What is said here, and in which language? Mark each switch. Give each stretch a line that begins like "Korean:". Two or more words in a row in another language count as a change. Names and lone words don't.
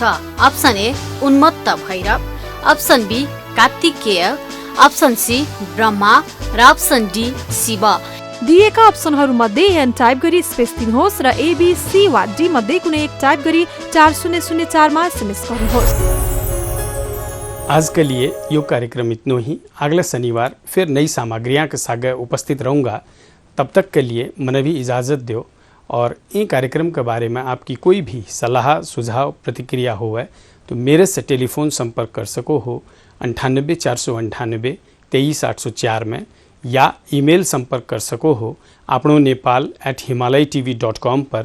Nepali: अप्सन ए उन्मत्त भैरव, अप्सन बी कार्तिकेय, अप्सन सी ब्रह्मा र अप्सन डी शिव। दिएका अप्सनहरू मध्ये एन टाइप गरी स्पेस दिनुहोस् र एबी सी वा डी मध्ये कुनै एक टाइप गरी 4004 मा SMS गर्नुहोस्।
Hindi: आज के लिए यो कार्यक्रम इतना ही। अगले शनिवार फिर नई सामग्रियां के साथ उपस्थित रहूँगा। तब तक के लिए मैंने भी इजाज़त दो और ये कार्यक्रम के बारे में आपकी कोई भी सलाह सुझाव प्रतिक्रिया हो है तो मेरे से टेलीफोन संपर्क कर सको हो 98 498 23 804 में, या ईमेल संपर्क कर सको हो आपनो nepal@himalayatv.com पर।